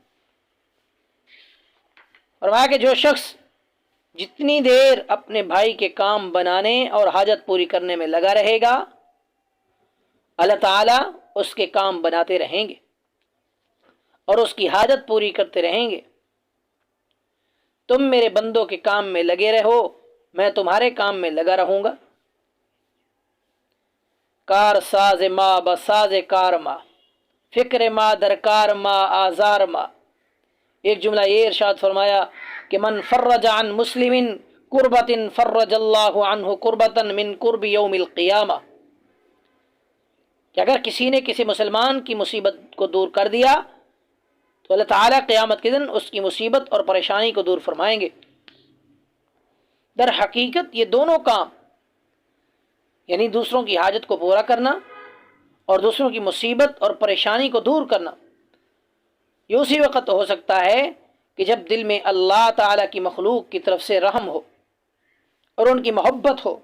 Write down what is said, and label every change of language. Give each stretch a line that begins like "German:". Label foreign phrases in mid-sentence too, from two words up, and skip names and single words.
Urdu: فرمایا کہ جو شخص جتنی دیر اپنے بھائی کے کام بنانے اور حاجت پوری کرنے میں لگا رہے گا اللہ تعالیٰ اس کے کام بناتے رہیں گے اور اس کی حاجت پوری کرتے رہیں گے۔ تم میرے بندوں کے کام میں لگے رہو، میں تمہارے کام میں لگا رہوں گا۔
Persian: کار ساز ما بساز کار ما، فکر ما درکار ما آزار ما۔
Urdu: ایک جملہ یہ ارشاد فرمایا کہ
Arabic: من فرج عن مسلم کربت فرج اللہ عنہ کربتا من کرب یوم القیامہ،
Urdu: کہ اگر کسی نے کسی مسلمان کی مصیبت کو دور کر دیا تو اللہ تعالیٰ قیامت کے دن اس کی مصیبت اور پریشانی کو دور فرمائیں گے۔ در حقیقت یہ دونوں کام یعنی دوسروں کی حاجت کو پورا کرنا اور دوسروں کی مصیبت اور پریشانی کو دور کرنا یہ اسی وقت ہو سکتا ہے کہ جب دل میں اللہ تعالیٰ کی مخلوق کی طرف سے رحم ہو اور ان کی محبت ہو۔